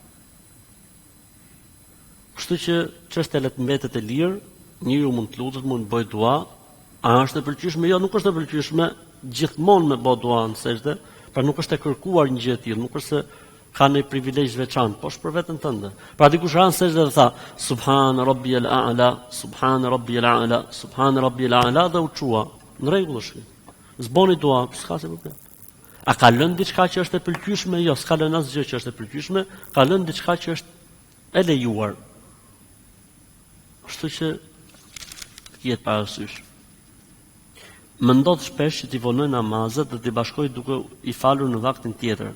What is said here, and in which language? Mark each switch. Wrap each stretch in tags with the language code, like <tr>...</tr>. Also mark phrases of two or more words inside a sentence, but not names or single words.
<sq>Kështu që çështja le të mbetet e lirë, njeriu mund të lutet, mund të bëjë dua, a është e pëlqyeshme? Jo, nuk është e pëlqyeshme gjithmonë me bë dua në sejdë, pra nuk është e kërkuar një gjë e tillë, nuk është se ka një privilegj veçantë, po është për veten tënde. Pra dikush ran sejdë dhe tha</sq> <ar>سبحان ربي الأعلى, سبحان ربي الأعلى, سبحان ربي الأعلى</ar> <sq>dhe u çua. Në rregull është. Zboni dua, s'ka se problem. A ka lënë diçka që është e pëlqyeshme? Jo, s'ka lënë asgjë që është e pëlqyeshme, ka lënë diçka që është e lejuar. Kështu që jetë parasysh. Më ndodh shpesh që t'i vonoj namazet dhe t'i bashkoj duke i falur në vaktin tjetër.</sq>